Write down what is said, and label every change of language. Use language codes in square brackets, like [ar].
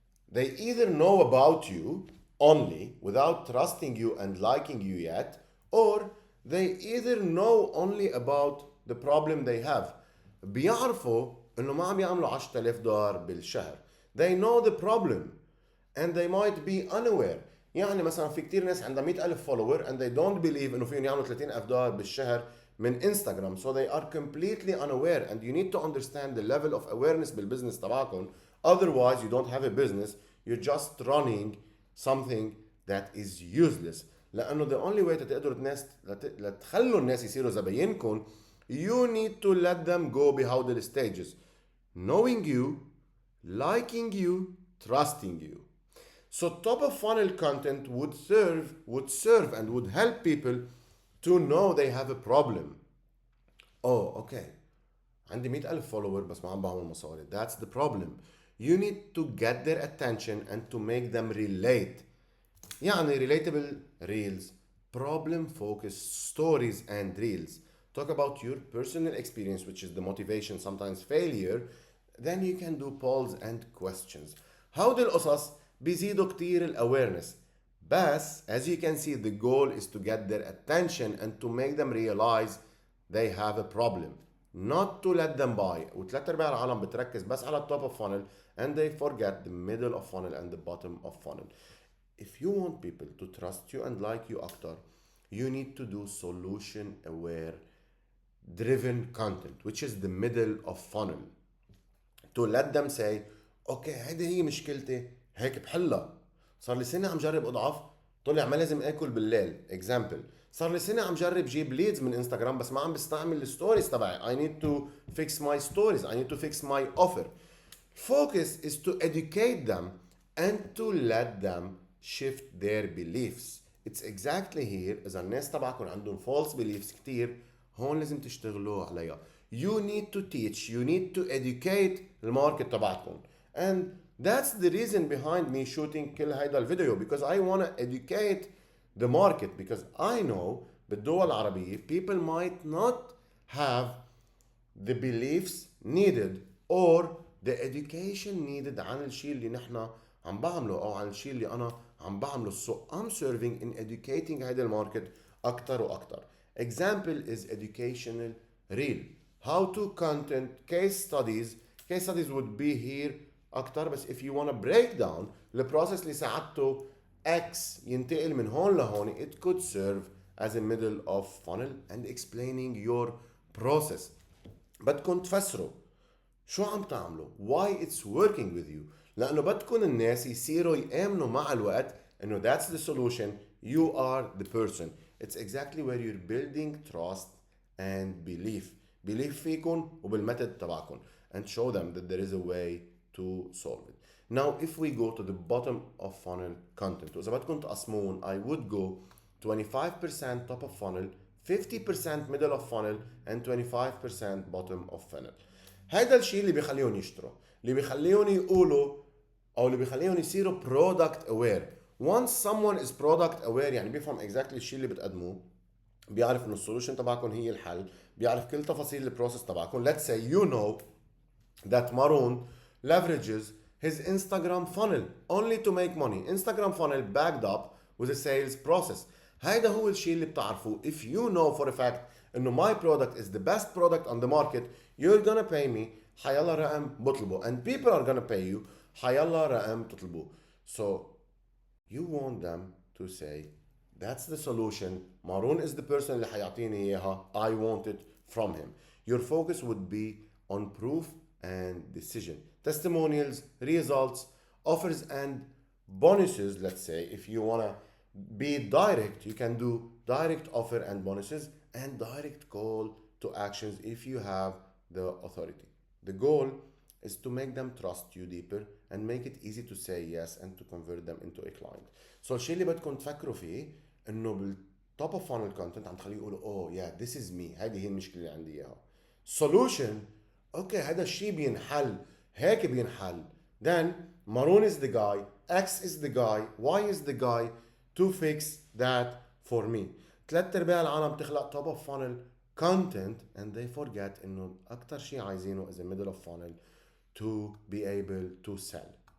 [en] They either know about you only without trusting you and liking you yet, or they either know only about the problem they have. [ar] بيعرفوا انه ما عم يعملوا $10,000 بالشهر. [en] They know the problem and they might be unaware. [ar] يعني مثلا في كتير ناس عندها 100,000 follower [en] and they don't believe [ar] انه فيهم يعملوا $30,000 بالشهر من انستغرام. [en] So they are completely unaware, and you need to understand the level of awareness بالبزنس تبعكم. Otherwise you don't have a business, you're just running something that is useless. [ar] لأنه [en] the only way [ar] تقدروا الناس لتخلوا الناس يصيروا زباينكم, [en] you need to let them go behind the stages, knowing you, liking you, trusting you. So top of funnel content would serve and would help people to know they have a problem. Oh, okay. [ar] عندي 100,000 follower بس ما عم بعمل مصاري. [en] That's the problem. You need to get their attention and to make them relate. [ar] يعني [en] relatable reels, problem focused stories and reels. Talk about your personal experience, which is the motivation, sometimes failure. Then you can do polls and questions. [ar] هودي القصص بيزيدوا كتير الاويرنس. بس [en] as you can see, the goal is to get their attention and to make them realize they have a problem, not to let them buy. [ar] وثلاث ارباع العالم بتركز بس على [en] top of funnel and they forget the middle of funnel and the bottom of funnel. If you want people to trust you and like you [ar] أكتر, [en] you need to do solution aware driven content, which is the middle of funnel, to let them say [ar] اوكي هيدي هي مشكلتي, هيك بحلها. صار لي سنه عم جرب اضعف, طلع ما لازم اكل بالليل. اكزامبل, صار لي سنه عم جرب جيب ليدز من انستغرام بس ما عم بستعمل الستوريز تبعي. [en] I need to fix my stories, I need to fix my offer. Focus is to educate them and to let them shift their beliefs. It's exactly here [ar] إذا الناس تبعكم عندهم [en] false beliefs [ar] كتير, هون لازم تشتغلوا عليها. [en] You need to teach, you need to educate [ar] الماركت تبعكم. [en] And that's the reason behind me shooting [ar] كل هيدا الفيديو, [en] because I want to educate the market, because I know [ar] بالدول العربية [en] people might not have the beliefs needed or the education needed [ar] عن الشيء اللي نحن عم بعمله او عن الشيء اللي انا عم بعمله. [en] So I'm serving in educating [ar] هيدا الماركت اكتر واكتر. [en] Example is educational reel, how to content, case studies would be here [ar] اكتر. بس [en] if you want to break down [ar] البروسيس اللي ساعدته X ينتقل من هون لهون, [en] it could serve as a middle of funnel and explaining your process. [ar] بدكم تفسروا شو عم تعملوا, [en] why it's working with you, [ar] لأنه بدكم الناس يصيروا يآمنوا مع الوقت إنه [en] that's the solution, you are the person. It's exactly where you're building trust and belief [ar] فيكم وبالمethod تبعكم, [en] and show them that there is a way to solve it. Now if we go to the bottom of funnel content, [ar] وإذا بدكم تقسمون, [en] I would go 25% top of funnel, 50% middle of funnel, and 25% bottom of funnel. [ar] هذا الشيء اللي بيخليهم يشتروا, اللي بيخليهم يقولوا, او اللي بيخليهم يصيروا [en] product aware. Once someone is product aware [ar] يعني بيفهم exactly الشيء اللي بتقدموه, بيعرف انه السولوشن تبعكم هي الحل, بيعرف كل تفاصيل البروسيس تبعكم. [en] Let's say you know that Maroon leverages his Instagram funnel only to make money. Instagram funnel backed up with a sales process. [ar] هيدا هو الشيء اللي بتعرفوه. [en] If you know for a fact [ar] انه [en] my product is the best product on the market, you're gonna pay me [ar] حيلا رقم بطلبه, [en] and people are gonna pay you [ar] حيلا رقم تطلبوه. [en] So you want them to say that's the solution, Maroon is the person [ar] اللي حيعطيني إياها, [en] I want it from him. Your focus would be on proof and decision, testimonials, results, offers and bonuses. Let's say if you want to be direct, you can do direct offer and bonuses, and direct call to actions if you have the authority. The goal is to make them trust you deeper and make it easy to say yes and to convert them into a client. [ar] So الشيء اللي بدكم تفكروا فيه انه بالتوب اوف فانل كونتنت عم تخليه يقولوا [en] oh yeah this is me, [ar] هذه هي المشكله اللي عندي اياها. solution, اوكي هذا الشيء بينحل, هيك بينحل. [en] Then Maroon is the guy, X is the guy, Y is the guy to fix that for me. [ar] ثلاث ارباع العالم تخلق [en] top of funnel content and they forget [ar] انه اكثر شيء عايزينه [en] is a middle of funnel to be able to sell.